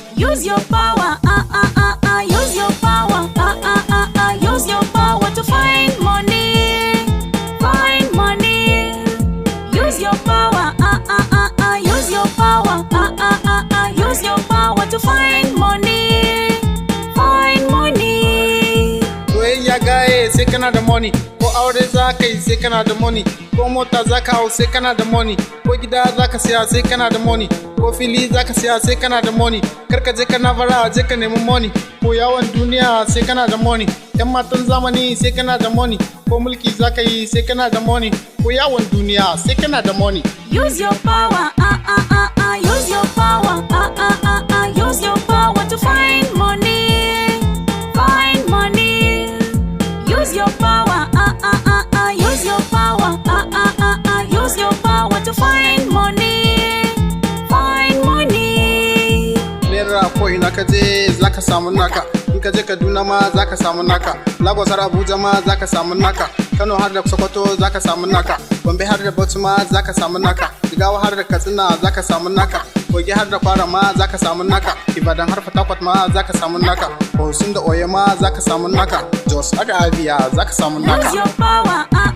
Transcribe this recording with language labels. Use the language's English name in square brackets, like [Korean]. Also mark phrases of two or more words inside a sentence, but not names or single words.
[English] Use your power, use your power, use your power to find money. Find money. Use your power, use your power, use your power to find money. Find money. [Hausa] Soyayya gaye sai kana da money, ko aure za ka yi sai kana da money, ko mota za ka hau sai kana da money, ko gida za ka siya sai kana da money, ko fili za ka siya sai kana da money. Kar ka je kana bara je ka nemi money, ko yawon duniya sai kana da money, yan matan zamani sai kana da money, ko mulki za ka yi sai kana da money, ko yawon duniya sai kana da money. [English] Use your power, use your power, use your power to find money. Find money. Use your power, use your power, use your power to find money. Find money. [Hausa] Naira ko ina ka je za ka samu naka, in ka je Kaduna ma za ka samu naka, Lagos har Abuja ma za ka samu naka, Kano har da Sokoto za ka samu naka, Gombe har da Bauchi ma za ka samu naka, Jigawa har da Katsina za ka samu naka, Kogi har da Kwara ma za ka samu naka, Ibadan har Fatakwat ma za ka samu naka, Osun da Oyo ma za ka samu naka, Jos har da Abia za ka samu naka. [English] Use your power,